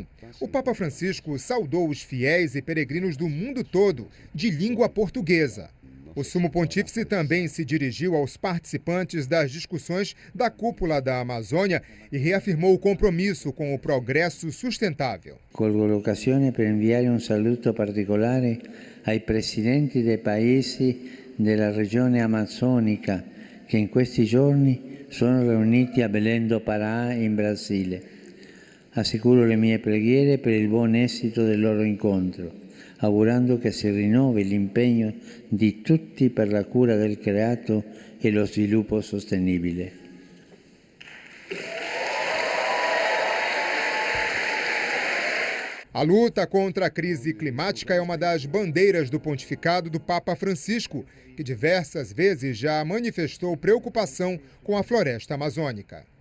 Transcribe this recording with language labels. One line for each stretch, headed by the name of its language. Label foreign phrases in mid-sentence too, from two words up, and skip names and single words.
Portuguese: O Papa Francisco saudou os fiéis e peregrinos do mundo todo, de língua portuguesa. O Sumo Pontífice também se dirigiu aos participantes das discussões da Cúpula da Amazônia e reafirmou o compromisso com o progresso sustentável.
Italian: Colgo l'occasione per inviare un saluto particolare ai presidenti dei paesi della regione amazzonica che in questi giorni sono riuniti a Belém do Pará in Brasile. Assicuro le mie preghiere per il buon esito del loro incontro, augurando che si rinnovi l'impegno di tutti per la cura del creato e lo sviluppo sostenibile.
Portuguese: A luta contra a crise climática é uma das bandeiras do pontificado do Papa Francisco, que diversas vezes já manifestou preocupação com a floresta amazônica.